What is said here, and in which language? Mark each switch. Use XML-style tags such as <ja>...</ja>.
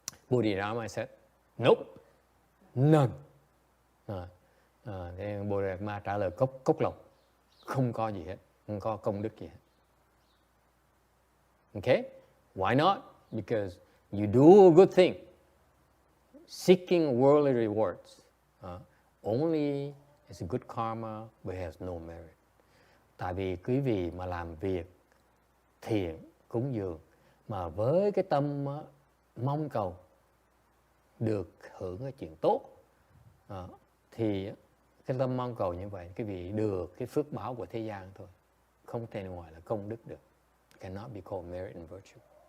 <en>Bodhidharma said, nope, none.</en> <vi>Thế Bodhidharma trả lời cốc lồng, không có gì hết, không có công đức gì hết.</vi> <en>Okay? Why not? Because you do a good thing, seeking worldly rewards, only is a good karma, but has no merit.</en> <vi>Tại vì quý vị mà làm việc thiện, cúng dường, mà với cái tâm mong cầu được hưởng cái chuyện tốt, thì cái tâm mong cầu như vậy, quý vị được cái phước báo của thế gian thôi, không thể ngoài là công đức được.</vi> <en>Cannot be called merit and virtue.</en>